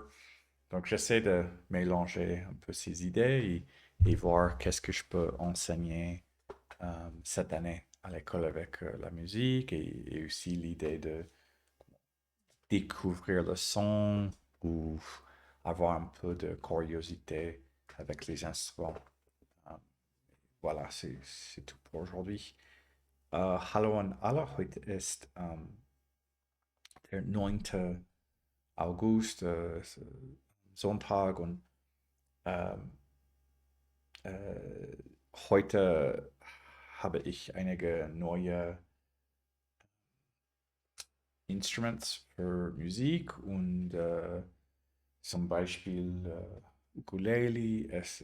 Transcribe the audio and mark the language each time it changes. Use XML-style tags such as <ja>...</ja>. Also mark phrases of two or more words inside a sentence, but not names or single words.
<fr>Donc j'essaie de mélanger un peu ces idées et voir qu'est-ce que je peux enseigner cette année à l'école avec la musique et aussi l'idée de découvrir le son ou avoir un peu de curiosité avec les instruments. Euh, voilà, c'est tout pour aujourd'hui.</fr> <de>Hallo an alle, heute ist der 9. August, Sonntag und ähm, äh, heute habe ich einige neue Instruments für Musik und zum Beispiel Ukulele.</de>